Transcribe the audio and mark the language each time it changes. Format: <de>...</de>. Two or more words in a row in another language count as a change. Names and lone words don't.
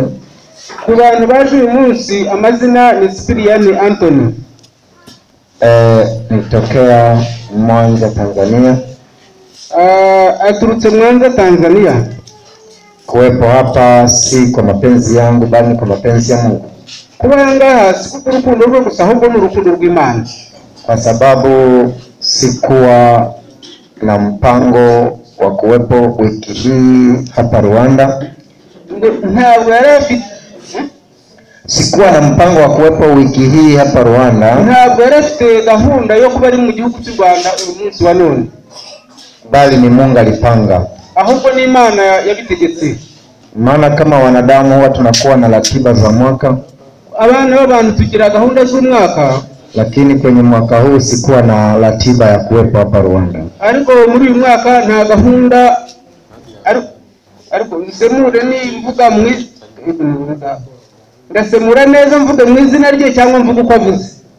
<rw>Ku bantu baje uyu munsi amazina ni Cyprian Anthony.</rw> <sw>Nitokea Mwanza, Tanzania.</sw> <rw>Aturutse Mwanza, Tanzania.</rw> <sw>Kuwepo hapa si kwa mapenzi yangu bali kwa mapenzi ya Mungu.</sw> <rw>Kuba ngaha si ku rukundo rwo gusa ahubwo ni urukundo rw'Imana.</rw> <sw>Kwa sababu sikuwa na mpango wa kuwepo wiki hii hapa Rwanda.</sw> <rw>Ntabwo yarafite</rw> <sw>Sikuwa na mpango wa kuwepo wiki hii hapa Rwanda.</sw> <rw>Ntabwo yarafite gahunda yo kuba ari mu gihugu cy'u Rwanda uyu munsi wa none.</rw> <sw>Bali ni Mungu alipanga.</sw> <rw>Ahubwo ni Imana yabitegetse.</rw> <sw>Maana kama wanadamu huwa tunakuwa na ratiba za mwaka.</sw> <rw>Abana b'abantu tugira gahunda z'umwaka.</rw> <sw>Lakini kwenye mwaka huu sikuwa na ratiba ya kuwepo hapa Rwanda.</sw> <rw>Ariko muri uyu mwaka nta gahunda ariko nsemure ni mvuga ndasemura neza mvuga mu izina rye cyangwa mvuga uko avuze.</rw>